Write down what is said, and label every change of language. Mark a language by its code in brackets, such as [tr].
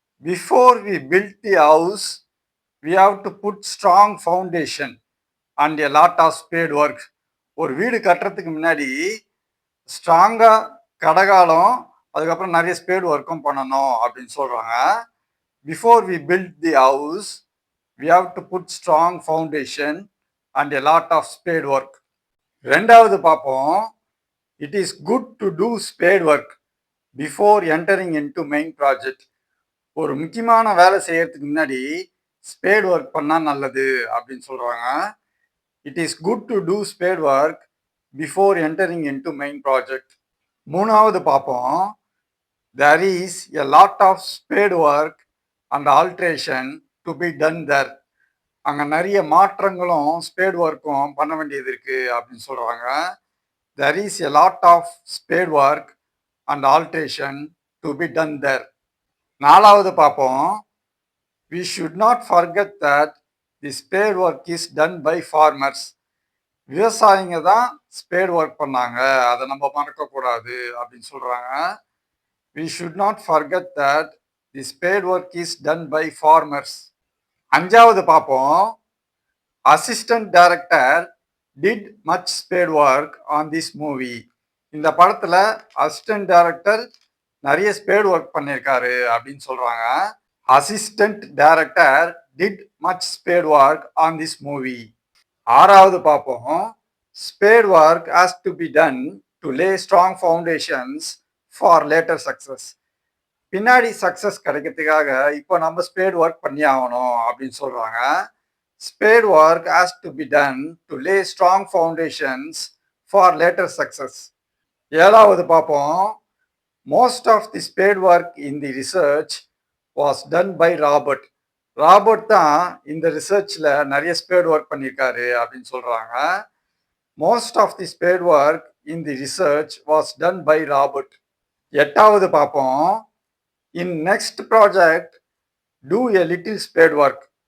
[en] Before we build the house, we have to put strong foundation and a lot of spade work. [ta] ஒரு வீடு கட்டுறதுக்கு முன்னாடி ஸ்ட்ராங்கா கடகாலம், அதுக்கப்புறம் நிறைய ஸ்பேட் ஒர்க்கும் பண்ணணும் அப்படின்னு சொல்றாங்க. [en] Before we build the house, we have to put strong foundation and a lot of spade work. [ta] ரெண்டாவது பார்ப்போம். [en] It is good to do spade work before entering into main project. [ta] ஒரு முக்கியமான வேலை செய்யறதுக்கு முன்னாடி ஸ்பேட் ஒர்க் பண்ணா நல்லது அப்படின்னு சொல்றாங்க. [en] It is good to do spade work before entering into main project. [ta] மூணாவது பார்ப்போம். [en] There is a lot of spade work and alteration to be done there. [ta] அங்கே நிறைய மாற்றங்களும் ஸ்பேட் ஒர்க்கும் பண்ண வேண்டியது இருக்கு அப்படின்னு சொல்றாங்க. [en] There is a lot of spade work and alteration to be done there. [ta] நாலாவது பார்ப்போம். [en] We should not forget that the spade work is done by farmers. [ta] விவசாயிங்க தான் ஸ்பேட் ஒர்க் பண்ணாங்க, அதை நம்ம மறக்கக்கூடாது அப்படின்னு சொல்றாங்க. [en] We should not forget that the spade work is done by farmers. [ta] அஞ்சாவது பார்ப்போம். [en] Assistant director did much spade work on this movie. [ta] இந்த படத்துல அசிஸ்டன்ட் டைரக்டர் நிறைய ஸ்பேட் ஒர்க் பண்ணியிருக்காரு அப்படின்னு சொல்றாங்க. [en] Assistant director did much spade work on this movie. [ta] ஆறாவது பார்ப்போம். [en] Spade work has to be done to lay strong foundations for later success. [ta] பின்னாடி success கிடைக்கிறதுக்காக இப்போ நம்ம ஸ்பேட் ஒர்க் பண்ணி ஆகணும் அப்படின்னு சொல்றாங்க. [en] Spade work has to be done to lay strong foundations for later success. [ta] ஏழாவது பார்ப்போம். [en] Most of the spade work in the research was done by Robert. [ta] Robert தான் இந்த ரிசர்ச்ல நிறைய ஸ்பேட் ஒர்க் பண்ணியிருக்காரு அப்படின்னு சொல்றாங்க. [en] Most of the spade work in the research was done by Robert. [ta] எட்டாவது பார்ப்போம். [en] In next project do a little spade work.